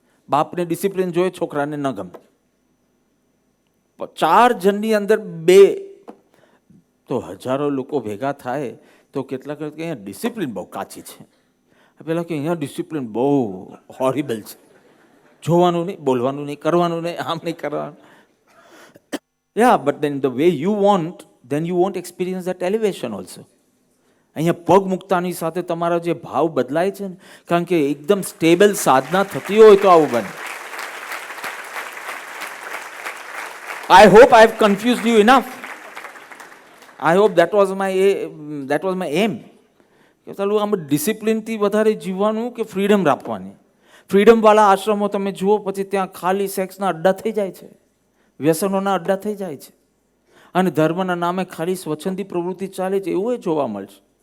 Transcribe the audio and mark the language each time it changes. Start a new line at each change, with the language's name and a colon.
Gujarati: બાપને ડિસિપ્લિન જોઈએ, છોકરાને ન ગમે. 4 જણની અંદર 2 તો હજારો લોકો ભેગા થાય તો કેટલાક કે અહીંયા ડિસિપ્લિન બહુ કાચી છે, પેલા કે અહીંયા ડિસિપ્લિન બહુ હોરિબલ છે, જોવાનું નહીં, બોલવાનું નહીં, કરવાનું નહીં, આમ નહીં કરવાનું.
English: Yeah but then the way you want, then you want experience that elevation also.
Gujarati: અહીંયા પગ મૂકતાની સાથે તમારા જે ભાવ બદલાય છે ને, કારણ કે એકદમ સ્ટેબલ સાધના થતી હોય તો આવું બને.
English: I hope I have confused you enough. I hope that was my aim.
Gujarati: કે ચાલો આમ ડિસિપ્લિનથી વધારે જીવવાનું કે ફ્રીડમ રાખવાની. ફ્રીડમવાળા આશ્રમો તમે જુઓ પછી ત્યાં ખાલી સેક્સના અડ્ડા થઈ જાય છે, વ્યસનોના અડ્ડા થઈ જાય છે, અને ધર્મના નામે ખાલી સ્વચ્છંદી પ્રવૃત્તિ ચાલે છે, એવું એ જોવા મળશે.